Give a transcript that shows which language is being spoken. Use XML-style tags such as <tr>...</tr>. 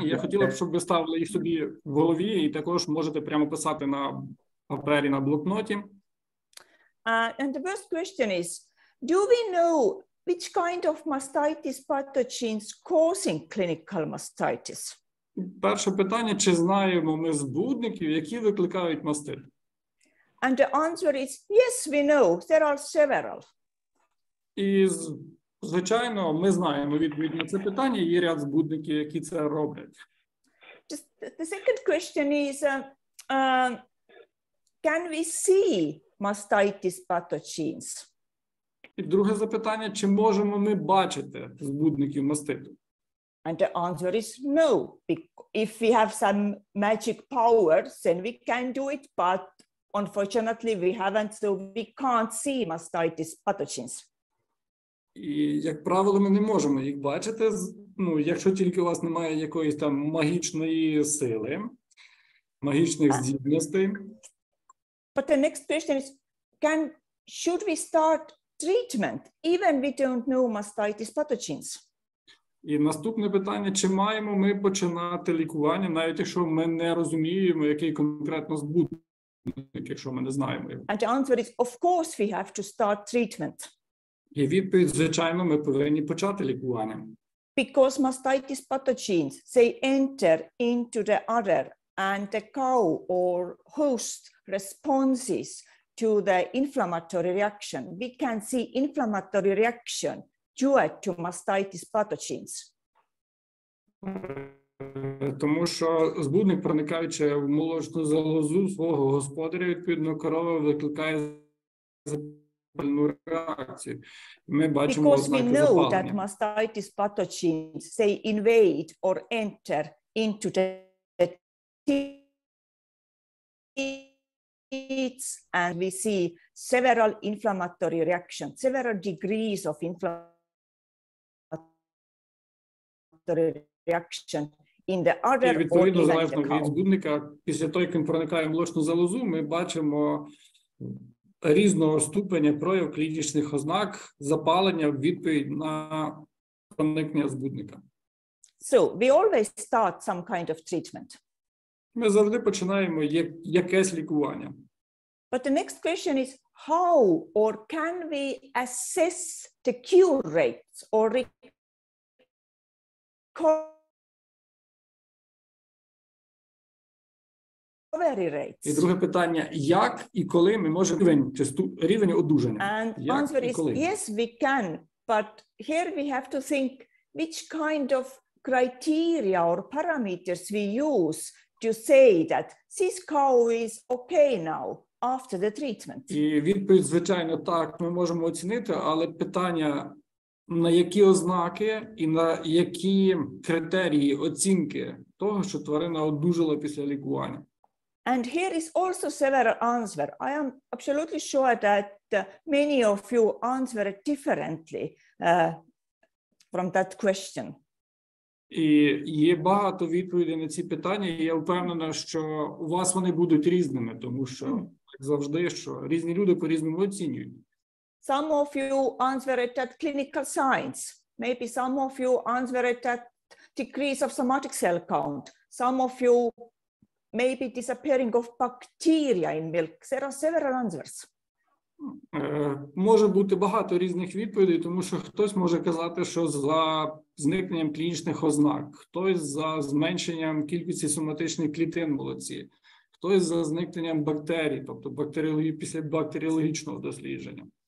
<uk>Я хотіла б, щоб ви ставили їх собі в голові, і також можете прямо писати на папері, на блокноті.</uk> <en>And the first question is, do we know which kind of mastitis pathogens causing clinical mastitis?</en> <uk>Перше питання, чи знаємо ми збудників, які викликають мастит?</uk> <en>And the answer is, yes, we know. There are several.</en> <uk>І, звичайно, ми знаємо відповідь на це питання, є ряд збудників, які це роблять.</uk> <en>Just the second question is, can we see mastitis pathogens?</en> <uk>І друге запитання, чи можемо ми бачити збудників маститу?</uk> <en>And the answer is no. If we have some magic powers, then we can do it, but unfortunately we haven't, so we can't see mastitis pathogens.</en> <uk>І, як правило, ми не можемо їх бачити, якщо тільки у вас немає якоїсь там магічної сили, магічних здібностей.</uk> <en>But the next question is, should we start treatment even we don't know mastitis pathogens?</en> <uk>І наступне питання, чи маємо ми починати лікування, навіть якщо ми не розуміємо, який конкретно збудник, якщо ми не знаємо його.</uk> <en>And the answer is, of course, we have to start treatment.</en> <uk>І відповідь, звичайно, ми повинні почати лікування.</uk> <en>Because mastitis pathogens, they enter into the udder and the cow or host responses to the inflammatory reaction. We can see inflammatory reaction due to mastitis pathogens.</en> <uk>Тому що збудник, проникаючи в молочну залозу свого господаря, відповідно, корова викликає запальну реакцію. Ми бачимо ознаки запалення.</uk> <en>Because we know that mastitis pathogens, they invade or enter into the teats, and we see several inflammatory reactions, several degrees of inflammatory reaction in the udder or</en> <uk>відповідно,</uk> <en>even</en> <uk>залежно</uk> <en>the cow.</en> <uk>від збудника, після того, як він проникає в молочну залозу, ми бачимо різного ступеня прояв клінічних ознак запалення в відповідь на проникнення збудника.</uk> <en>So we always start some kind of treatment.</en> <uk>Ми завжди починаємо якесь лікування.</uk> <en>But the next question is, how or can we assess the cure rates or recovery rates?</en> <uk>І друге питання, як і коли ми можемо рівень одужання?</uk> <en>And answer is, yes, we can, but here we have to think which kind of criteria or parameters we use to say that this cow is okay now after the treatment.</en> <uk>І відповідь, звичайно, так, ми можемо оцінити, але питання, на які ознаки і на які критерії оцінки того, що тварина одужала після лікування.</uk> <en>And here is also several answers. I am absolutely sure that many of you answer differently from that question.</en> <uk>І є багато відповідей на ці питання, і я впевнена, що у вас вони будуть різними, тому що, як завжди, що різні люди по-різному оцінюють.</uk> <en>Some of you answer it at clinical signs. Maybe some of you answer it at decrease of somatic cell count. Some of you maybe disappearing of bacteria in milk. There are several answers.</en> <uk>Може бути багато різних відповідей, тому що хтось може казати, що за зникненням клінічних ознак, хтось за зменшенням кількості соматичних клітин в молоці, хтось за зникненням бактерій, тобто після бактеріологічного дослідження.</uk>